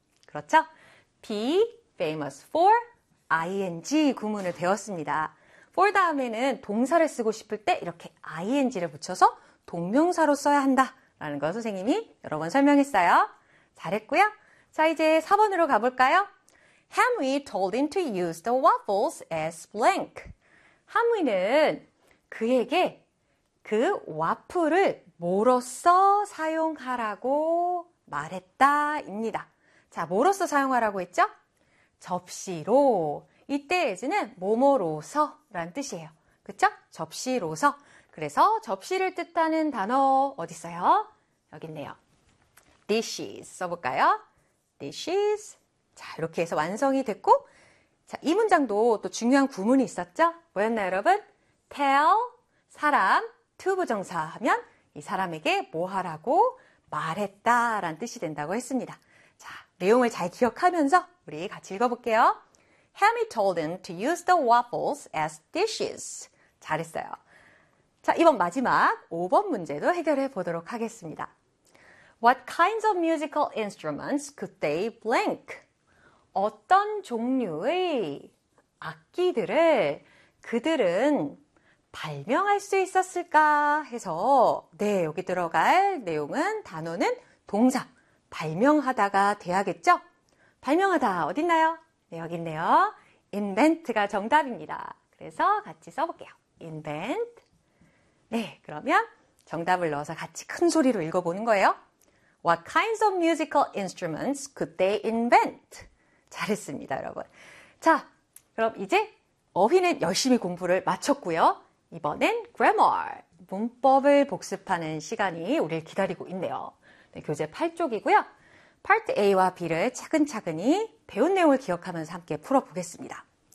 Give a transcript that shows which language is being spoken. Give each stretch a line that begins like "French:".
Korean: 그렇죠?
English: be famous for ing
Korean: 구문을 배웠습니다. for 다음에는 동사를 쓰고 싶을 때 이렇게 ing를 붙여서 동명사로 써야 한다. 라는 거 선생님이 여러 번 설명했어요. 잘했고요. 자, 이제 4번으로 가볼까요?
English: Henry told him to use the waffles as blank.
Korean: 한위는 그에게 그 와플을 뭐로써 사용하라고 말했다입니다. 자, 뭐로써 사용하라고 했죠? 접시로. 이때에서는 뭐뭐로서라는 뜻이에요. 그쵸? 접시로서. 그래서 접시를 뜻하는 단어 어디 있어요? 여기 있네요. dishes 써볼까요? dishes. 자, 이렇게 해서 완성이 됐고, 자, 이 문장도 또 중요한 구문이 있었죠? 뭐였나요, 여러분? tell 사람 to 부정사하면 이 사람에게 뭐 하라고 말했다라는 뜻이 된다고 했습니다. 자, 내용을 잘 기억하면서 우리 같이 읽어볼게요.
English: Hammy told him to use the waffles as dishes.
Korean: 잘했어요. 자, 이번 마지막 5번 문제도 해결해 보도록 하겠습니다.
English: What kinds of musical instruments could they blank?
Korean: 어떤 종류의 악기들을 그들은 발명할 수 있었을까 해서, 네, 여기 들어갈 내용은 단어는 동사, 발명하다가 돼야겠죠? 발명하다, 어딨나요? 네, 여기 있네요. invent가 정답입니다. 그래서 같이 써볼게요. invent. 네, 그러면 정답을 넣어서 같이 큰 소리로 읽어보는 거예요.
English: What kinds of musical instruments could they invent?
Korean: 잘했습니다, 여러분. 자, 그럼 이제 어휘는 열심히 공부를 마쳤고요. 이번엔 grammar, 문법을 복습하는 시간이 우리를 기다리고 있네요. 네, 교재 8쪽이고요. Part A와 B를 차근차근히 배운 내용을 기억하면서 함께 풀어보겠습니다.